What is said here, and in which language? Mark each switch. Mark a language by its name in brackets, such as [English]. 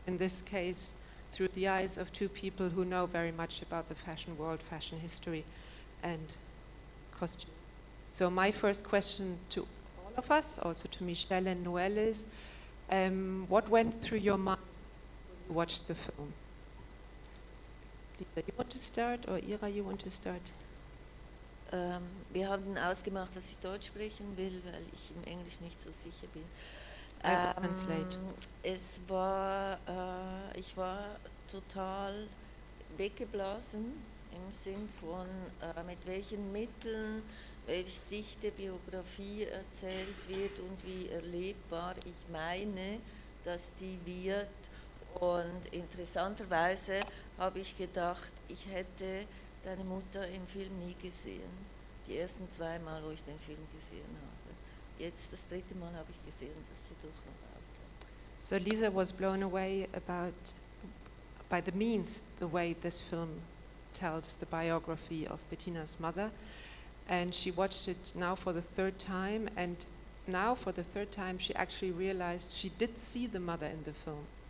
[English] In this case, through the eyes of two people who know very much about the fashion world, fashion history, and costume. So my first question to all of us, also to Michelle and Noelle, is what went through your mind when you watched the film? Lisa, you want to start, or Ira, you want to start? [German] Wir haben ausgemacht, dass ich Deutsch sprechen will, weil ich im Englisch nicht so sicher bin. [English] Translate. [German] Ich war total weggeblasen im Sinn von, mit welchen Mitteln, welche dichte Biografie erzählt wird und wie erlebbar ich meine, dass die wird. Und interessanterweise habe ich gedacht, ich hätte deine Mutter im Film nie gesehen. Die ersten 2 Mal, wo ich den Film gesehen habe. Jetzt das 3. Mal habe ich gesehen, dass sie doch noch auftaucht. [English] So Lisa was blown away by the means, the way this film tells the biography of Bettina's mother. And she watched it now for the 3rd time, and now for the 3rd time she actually realized she did see the mother in the film.